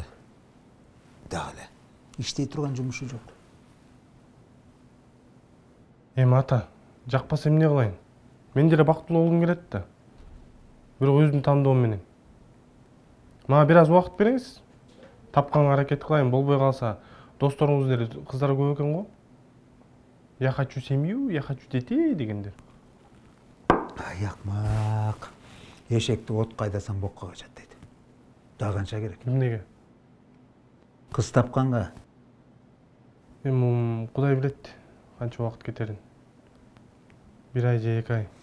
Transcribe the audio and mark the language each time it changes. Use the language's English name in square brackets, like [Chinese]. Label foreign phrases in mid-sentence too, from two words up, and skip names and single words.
[Kyrgyz] Дагы эле иштей турган жумушу жок. Эми ата, жакпаса эмне кылайын? Мен деле бактылуу болгум келет да. Бирок өзүмдүн тандоом менен. Мага бир аз убакыт бериңиз. Тапканга аракет кылайын, болбой калса, досторуңуздун деле кыздары көп экен го. [Russian] Я хочу семью, я хочу детей [Kyrgyz] дегендер. Якмак. Эшекти отко айдасаң бокко качат дейт. Да канча керек? Эмнеге? Кыз тапканга. Эми Кудай билет канча убакыт кетерин. 1 ай же 2 ай.